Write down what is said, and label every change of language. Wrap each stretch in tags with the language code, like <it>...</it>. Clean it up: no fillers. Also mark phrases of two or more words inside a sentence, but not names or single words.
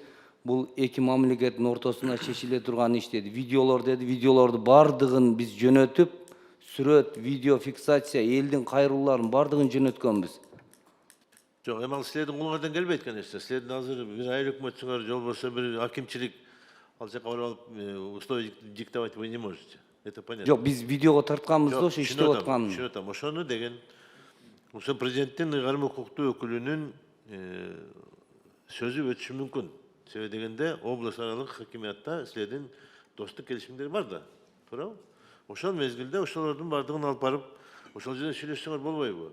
<ky>Бул эки мамлекеттин ортосунда чечиле турган иш деди. Видеолор деди, видеолорду бардыгын биз жөнөтүп, сүрөт, видео фиксация, элдин кайрылууларын бардыгын жөнөткөнбүз. Жок, эми ал силердин колуңардан келбейт экен нерсе. Силердин азыр бир айыл өкмөтсүңөр, же болбосо бир акимчилик ал жака барып алып</ky> <ru>условия диктовать вы не можете. Это понятно.</ru> <ky>Жок, биз видеого тартканбыз да, ошо иштеп аткан. Түшүнүп атам. Ошону деген ошо президенттин ыйгарым укуктуу өкүлүнүн сөзү өтүшү мүмкүн. Себеби дегенде область аралык хакимиятта силердин достук келишимдер бар да. Туурабы? Ошол мезгилде ошолордун бардыгын алып барып, ошол жерде сүйлөшсөңөр болбойбу?</ky>